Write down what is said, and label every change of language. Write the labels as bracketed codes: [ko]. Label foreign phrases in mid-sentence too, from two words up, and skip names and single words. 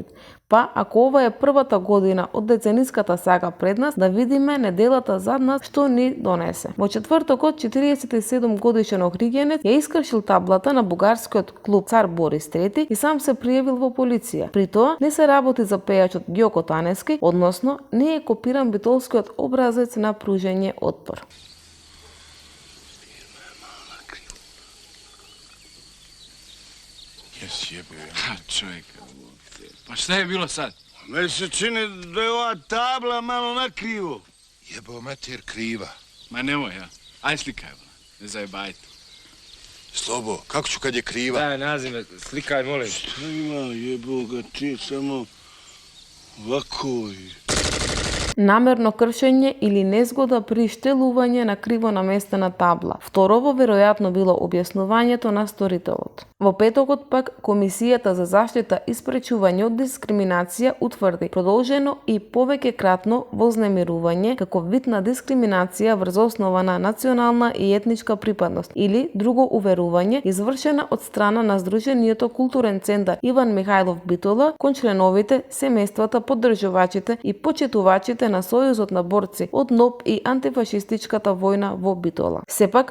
[mk] Па, ако ова е првата година од децениската сага пред нас, да видиме неделата зад нас што ни донесе. Во четвртокот 47 годишен охридјанец ја искршил таблата на бугарскиот клуб Цар Борис III и сам се пријавил во полиција. При тоа не се работи за пејачот Ѓоко Танески, односно не е копиран битолскиот образец на пружење отпор. [sr] Pa šta je bilo sad? Meni se čini da je ova tabla malo nakrivo. Jebo mater kriva. Ma nemoj, ja. Aj slikaj, ne zajebajte. Slobo, kako ću kad je kriva? Daj nazime, slikaj, molim. Šta ima, jebo ga ti, samo ovako i... [mk] Намерно кршење или незгода при штелување на криво наместена табла. Второво веројатно било објаснувањето на сторителот. Во петокот пак Комисијата за заштита и спречување од дискриминација утврди продолжено и повеќекратно вознемирување како вид на дискриминација врз основа на национална и етничка припадност или друго уверување извршена од страна на Здруженијето Културен центар Иван Михајлов Битола кон членовите, семејствата, поддржувачите и почитувачите на Сојузот на борци од НОБ и антифашистичката војна во Битола.